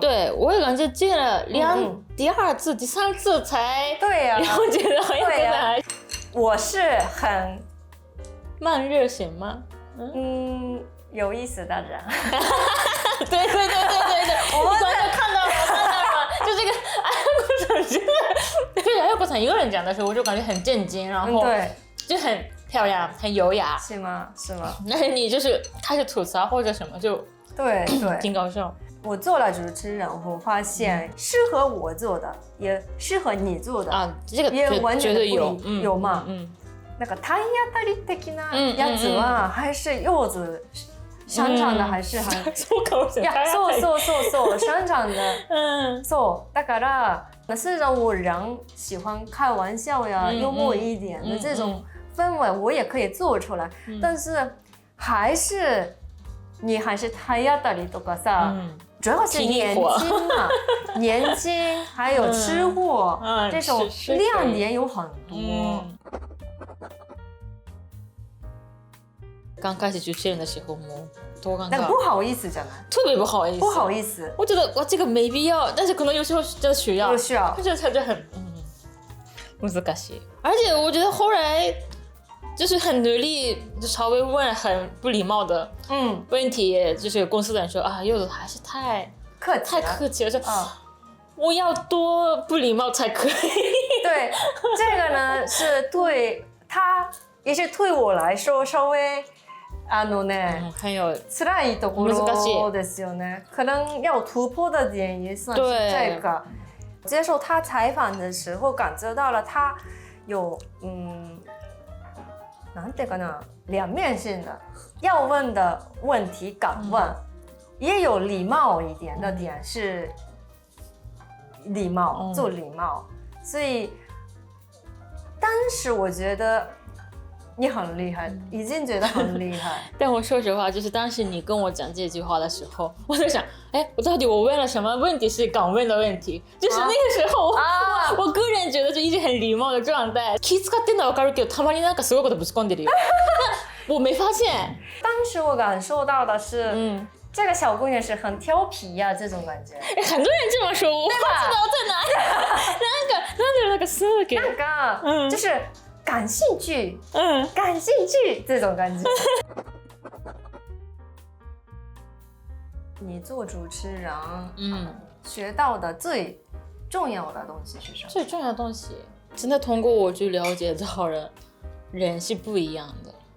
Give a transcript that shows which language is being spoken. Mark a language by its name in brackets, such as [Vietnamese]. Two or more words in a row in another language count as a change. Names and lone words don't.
[Chinese] 对，我也感觉见了第2次第3次才了解到很有可能。我是很慢热型吗？有意思的人。对，我们看到了，就这个 ayaкоさん真的，对ayako さん一个人讲的时候，我就感觉很震惊，然后就很漂亮，很优雅。是吗？但是你就是开始吐槽或者什么就对挺搞笑。我做了主持人，我发现适合我做的也适合你做的啊，这个也完全有嘛。 [Japanese] なんか体当たり的なやつは [Chinese] 还是柚子擅长的，还是很そう擅长的。 [Japanese] そうだから [Chinese] 是让我人喜欢开玩笑呀，幽默一点的这种氛围我也可以做出来，但是你还是 [Japanese] 体当たりとかさ。 [Chinese] 主要是年轻嘛，年轻还有吃货，这种亮点有很多。刚开始主持人的时候多尴尬，但不好意思じゃない？特别不好意思。我觉得这个没必要，但是可能有时候真的需要，这就很難しい。而且我觉得后来就是很努力，就稍微问很不礼貌的问题，就是公司的人说啊，柚子还是太客气了，我要多不礼貌才可以。对，这个呢是对他也是对我来说稍微很有 [Japanese] 辛いところですよね。 [Chinese] 可能要突破的点也算是这个。接受他采访的时候，感觉到了他有 [Japanese] なんていうかな， [Chinese] 两面性的，要问的问题敢问，也有礼貌一点的点是礼貌，做礼貌。所以当时我觉得你很厉害，已经觉得很厉害。但我说实话，就是当时你跟我讲这句话的时候，我在想，我到底我问了什么问题是敢问的问题？就是那个时候，我个人觉得就一直很礼貌的状态。 [Japanese] 気使ってんのはわかるけど、たまになんかすごいことぶち込んでるよ。 [Chinese] 我没发现。当时我感受到的是，这个小姑娘是很调皮呀，这种感觉。很多人这么说，我不知道在哪里。 [Japanese] なんかそうだけど。 [Chinese] なんか就是感兴趣，感兴趣这种感觉。你做主持人，学到的最重要的东西是什么？最重要的东西，真的通过我就了解到人是不一样的。